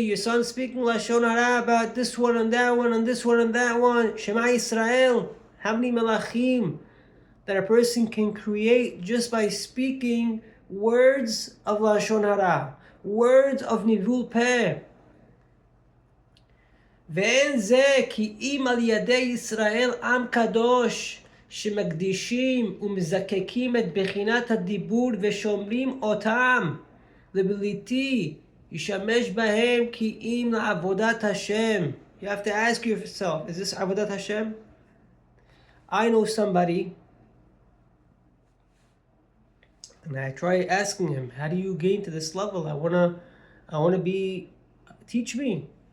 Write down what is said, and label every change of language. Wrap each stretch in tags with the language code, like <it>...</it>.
<en>Your son is speaking Lashon hara about this one and that one and this one and that one. Shema Yisrael. How many malachim that a person can create just by speaking words of Lashon hara, words of nivul peh.</en> <he>Ve'en zeh ki im al yadei Yisrael am kadosh שמקדישים ומזקקים את בחינת הדיבור ושומרים אותם לבלתי ישמש בהם כי אם לעבודת השם.</he> <en>You have to ask yourself, is this עבודת Hashem? I know somebody, and I try asking him, how do you gain to this level? I wanna be, teach me.</en>